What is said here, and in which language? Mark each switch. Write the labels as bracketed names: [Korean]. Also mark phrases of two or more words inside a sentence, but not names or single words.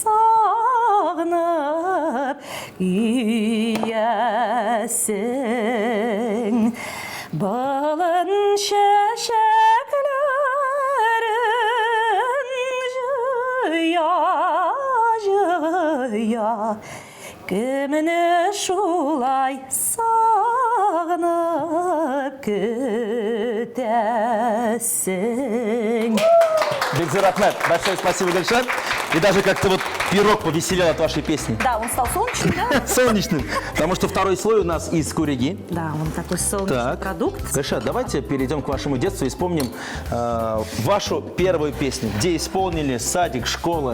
[Tatar] сагынып киясең, болын шәшәкләрен җыя, кемне шулай сагынып көтәсең. [Russian] Бекзат Ахмед, большое спасибо, Гульшат. И даже как-то вот пирог повеселел от вашей песни. Да, он стал солнечным, да? Солнечным. Потому что второй слой у нас из куриги. Да, он такой солнечный продукт. Гульшат, давайте перейдем к вашему детству и вспомним вашу первую песню. Где исполнили, садик, школа.